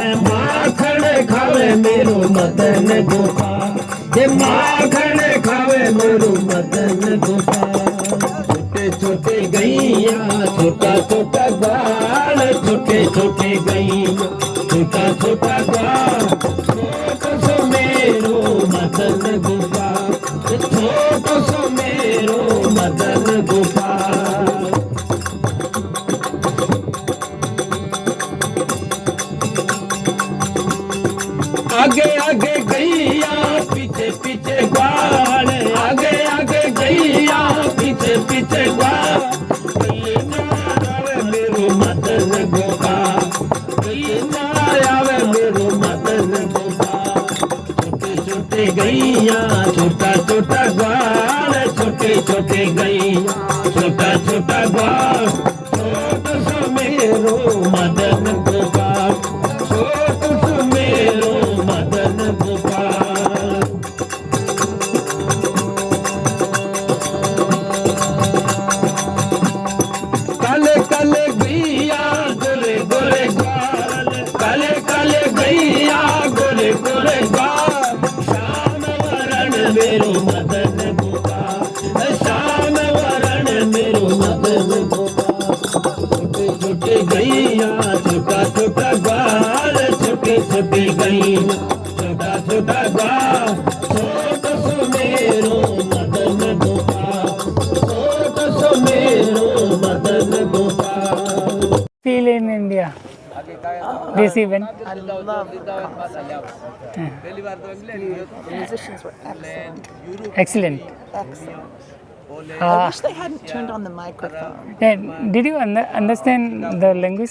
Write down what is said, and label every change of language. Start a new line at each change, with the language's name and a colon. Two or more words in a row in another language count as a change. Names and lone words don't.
Braj: माखन खावे मेरो मदन गोपाल ये माखन खावे मेरो मदन गोपाल छोटे छोटे गैया छोटा छोटा बाल छोटे छोटे गैया छोटा छोटा बाल छोटो सो मेरो मदन गोपाल छोटो सो मेरो मदन गोपाल आगे आगे गैया पीछे पीछे ग्वाल आगे आगे गैया पीछे पीछे ग्वाल मेरो मदन गोपाल आवे मेरो मदन गोपाल छोटे छोटे गैया छोटा छोटा ग्वाल छोटे छोटे गैया छोटा छोटा ग्वाल छोटो सो मेरो मदन गोपाल छोटो सो मेरो मदन गोपाल काले काले गैया गोरे गोरे ग्वाल काले काले गैया गोरे गोरे ग्वाल श्याम वरण मेरो मदन गोपाल श्याम वरण मेरो मदन गोपाल छोटे छोटे गैया छोटा छोटा ग्वाल छोटे छोटे गैया छोटा छोटा ग्वाल छोटो सो मेरो मदन गोपाल छोटो सो मेरो मदन गोपाल
English: Feel in India. This event. I love the musicians were excellent. Excellent. Excellent. I Ah. wish they hadn't turned on the microphone. Did you understand the language?